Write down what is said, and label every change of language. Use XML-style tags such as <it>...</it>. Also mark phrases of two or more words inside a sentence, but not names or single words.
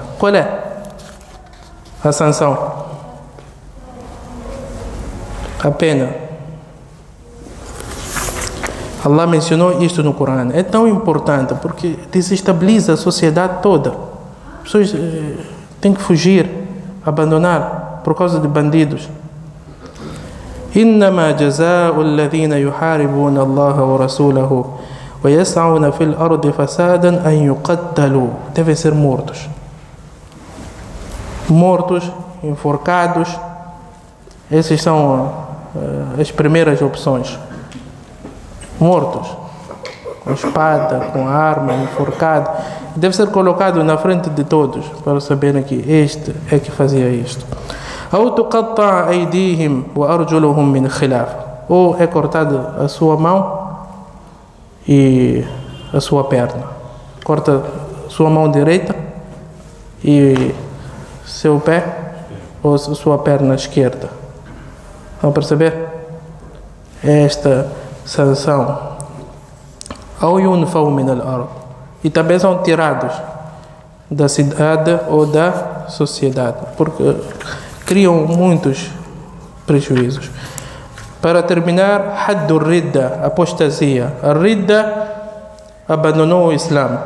<pt>Qual é a sanção? A pena. Allah mencionou isto no Corão. É tão importante porque desestabiliza a sociedade toda. As pessoas têm que fugir, abandonar por causa de bandidos.</pt> <ar>إنما جزاء الذين يحاربون الله ورسوله ويسعون في الأرض فسادا أن يقتلوا.</ar> <pt>Devem ser mortos. Mortos, enforcados. Essas são as primeiras opções. Mortos, com espada, com arma, enforcado. Deve ser colocado na frente de todos para saberem que este é que fazia isto.</pt> <ar>أو تقطع أيديهم وأرجلهم من خلاف.</ar> <pt>Ou é cortada a sua mão e a sua perna. Corta sua mão direita e seu pé ou sua perna esquerda. Vão perceber? Esta sanção.</pt> <ar>أو ينفوا من الأرض.</ar> <pt>E também são tirados da cidade ou da sociedade, porque criam muitos prejuízos. Para terminar,</pt> <ar>حد الردة, apostasia.</ar> <pt>A Ridda abandonou o Islã.</pt>